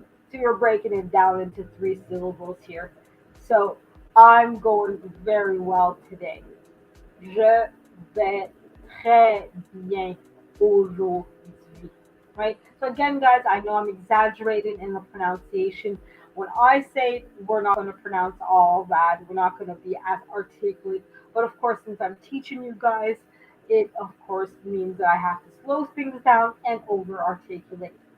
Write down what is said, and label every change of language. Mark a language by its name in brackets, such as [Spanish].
[English] So you're breaking it down into three syllables here. So I'm going very well today. [French] Je vais très bien aujourd'hui. [English] Right? So again, guys, I know I'm exaggerating in the pronunciation. When I say we're not going to pronounce all that, we're not going to be as articulate. But of course, since I'm teaching you guys, it of course means that I have to slow things down and over articulate.